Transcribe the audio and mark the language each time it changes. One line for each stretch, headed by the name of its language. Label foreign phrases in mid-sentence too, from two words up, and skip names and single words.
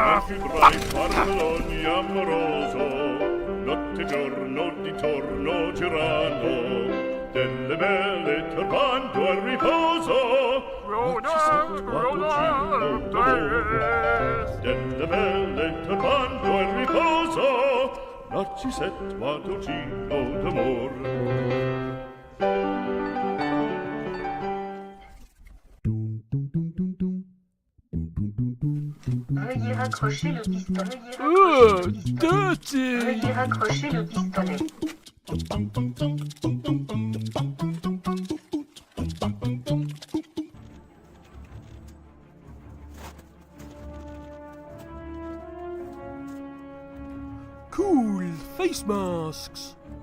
Italian: vedrai farlo ogni amoroso, notte e giorno di torno girano, delle belle turbando al riposo, delle belle turbando al riposo, narcisetto adocino d'amor.
French: Veuillez raccrocher le pistolet.
English: Dirty!
French: Veuillez raccrocher le pistolet.
English: Cool face masks.